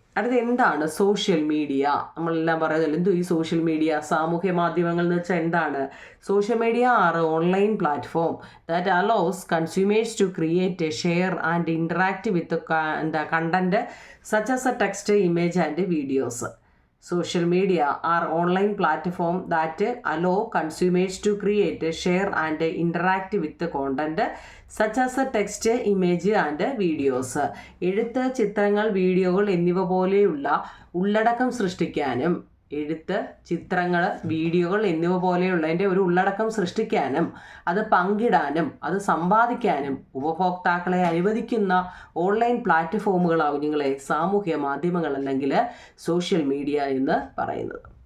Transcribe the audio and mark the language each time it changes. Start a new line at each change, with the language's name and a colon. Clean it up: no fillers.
Malayalam: അടുത്ത എന്താണ് social media? നമ്മളെല്ലാം പറയുന്നല്ലോ എന്തോ ഈ സോഷ്യൽ മീഡിയ, സാമൂഹ്യ മാധ്യമങ്ങൾ എന്ന് വെച്ചാൽ എന്താണ്?
English: Social media are online platform that allows consumers to create, share and interact with content such as a text, image and videos. Social media are online platform that allow consumers to create, share and interact with the content such as text, image and videos.
Malayalam: എഴുത്ത്, ചിത്രങ്ങൾ, വീഡിയോകൾ എന്നിവ പോലെയുള്ള ഉള്ളടക്കം സൃഷ്ടിക്കാനും ചിത്രങ്ങൾ, വീഡിയോകൾ എന്നിവ പോലെയുള്ളതിൻ്റെ ഒരു ഉള്ളടക്കം സൃഷ്ടിക്കാനും അത് പങ്കിടാനും അത് സമ്പാദിക്കാനും ഉപഭോക്താക്കളെ അനുവദിക്കുന്ന ഓൺലൈൻ പ്ലാറ്റ്ഫോമുകളാവും നിങ്ങളെ സാമൂഹ്യ മാധ്യമങ്ങൾ അല്ലെങ്കിൽ സോഷ്യൽ മീഡിയ എന്ന് പറയുന്നത്.